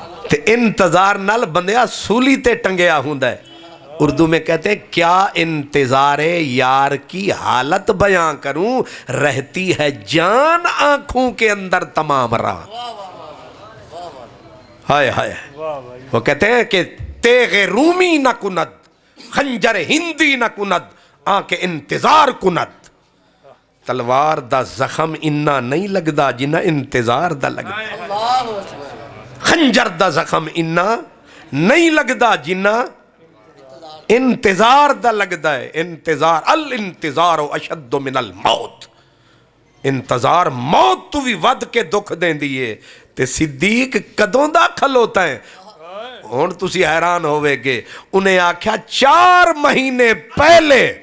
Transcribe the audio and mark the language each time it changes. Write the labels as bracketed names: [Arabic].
[Punjabi] تے انتظار نال بندیا سولی تے ٹنگیا ہوندہ ہے [Urdu] اردو میں کہتے ہیں کیا انتظار یار کی حالت بیان کروں رہتی ہے جان آنکھوں کے اندر تمام راہ ہائے ہائے وہ کہتے ہیں کہ [Persian] تیغ رومی نہ کند خنجر ہندی نہ کند آنکھ انتظار کند [Punjabi] تلوار دا زخم اننا نہیں لگدا جنہ انتظار دا لگدا [Arabic] اللہ اکبر [Punjabi] خنجر دا زخم اننا نہیں لگدا جنہ انتظار دا لگدا ہے انتظار [Arabic] الانتظار اشد من الموت [Punjabi] انتظار موت تو بھی ود کے دکھ دیں دیئے تے صدیق کدوں دا کھلوتا ہے ہون تسی حیران ہوئے گے انہیں آکھیا 4 مہینے پہلے